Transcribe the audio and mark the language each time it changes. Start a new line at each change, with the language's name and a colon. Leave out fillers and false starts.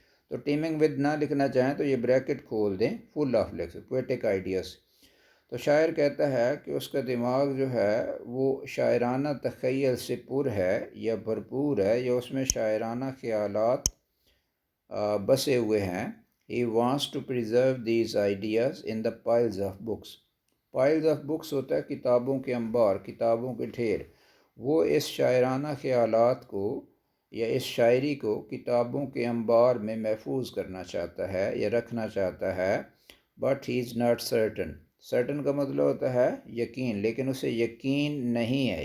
Urdu: تو timing with نہ لکھنا چاہیں تو یہ بریکٹ کھول دیں، فل آف لکھ پویٹک آئیڈیاز. تو شاعر کہتا ہے کہ اس کا دماغ جو ہے وہ شاعرانہ تخیل سے پر ہے یا بھرپور ہے، یا اس میں شاعرانہ خیالات بسے ہوئے ہیں.
English: He wants to preserve these ideas in the piles of books. piles of books
Urdu: ہوتا ہے کتابوں کے انبار، کتابوں کے ڈھیر. وہ اس شاعرانہ خیالات کو یا اس شاعری کو کتابوں کے انبار میں محفوظ کرنا چاہتا ہے یا رکھنا چاہتا ہے.
English: but he is not certain
Urdu: کا مطلب ہوتا ہے یقین، لیکن اسے یقین نہیں ہے.